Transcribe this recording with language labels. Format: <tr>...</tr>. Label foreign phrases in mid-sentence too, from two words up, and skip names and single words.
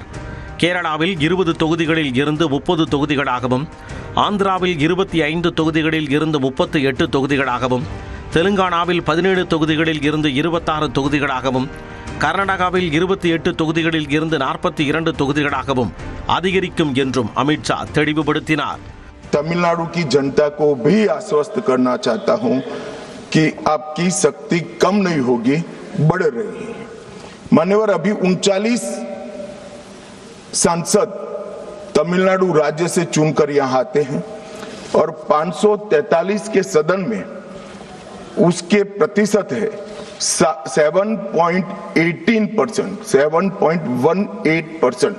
<ta>கேரளாவில் 20 தொகுதிகளில் இருந்து 30 தொகுதிகளாகவும், ஆந்திராவில் 25 தொகுதிகளில் இருந்து 38 தொகுதிகளாகவும், தெலுங்கானாவில் 17 தொகுதிகளில் இருந்து 26 தொகுதிகளாகவும், கர்நாடகாவில் 28 தொகுதிகளில் இருந்து 42 தொகுதிகளாகவும் அதிகரிக்கும் என்றும் அமித்ஷா தெளிவுபடுத்தினார்.</ta> <hi>तमिलनाडु की जनता को भी आश्वस्त करना चाहता हूं कि आपकी शक्ति कम नहीं होगी, बढ़ रही है। मान्यवर, अभी 39 सांसद तमिलनाडु राज्य से चुनकर यहां आते हैं और 543 के सदन में उसके प्रतिशत है 7.18%, 7.18%।</hi>